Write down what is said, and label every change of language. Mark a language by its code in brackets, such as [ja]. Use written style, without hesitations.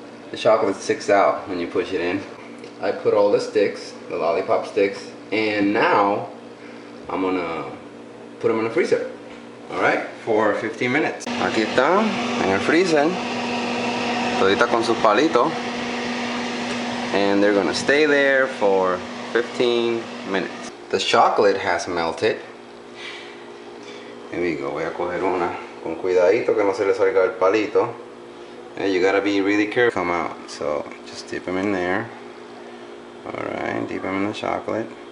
[en] The chocolate sticks out when you push it in. I put all the sticks, the lollipop sticks, and now I'm gonna put them in the freezer. Alright, for 15 minutes. [es] Aquí está, en el freezer. Todita con sus palitos. [en] And they're gonna stay there for 15 minutes. The chocolate has melted. Here we go. [es] Voy a coger una con cuidadito que no se le salga el palito. [en] And you gotta be really careful. Come out. So just dip them in there. Alright, dip them in the chocolate.